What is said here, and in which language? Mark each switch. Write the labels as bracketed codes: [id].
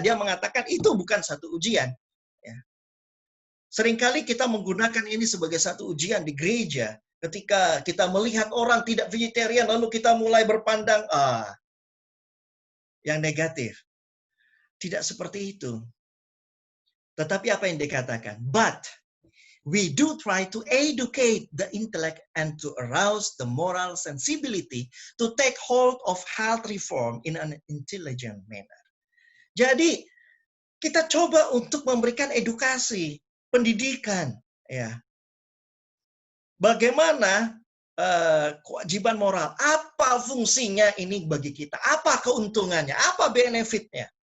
[id] Dia mengatakan itu bukan satu ujian. Ya. Seringkali kita menggunakan ini sebagai satu ujian di gereja. Ketika kita melihat orang tidak vegetarian, lalu kita mulai berpandang, yang negatif. Tidak seperti itu. Tetapi apa yang dikatakan? [en] But we do try to educate the intellect and to arouse the moral sensibility to take hold of health reform in an intelligent manner. [id] Jadi kita coba untuk memberikan edukasi, pendidikan, ya. Bagaimana kewajiban moral? Apa fungsinya ini bagi kita? Apa keuntungannya? Apa benefitnya?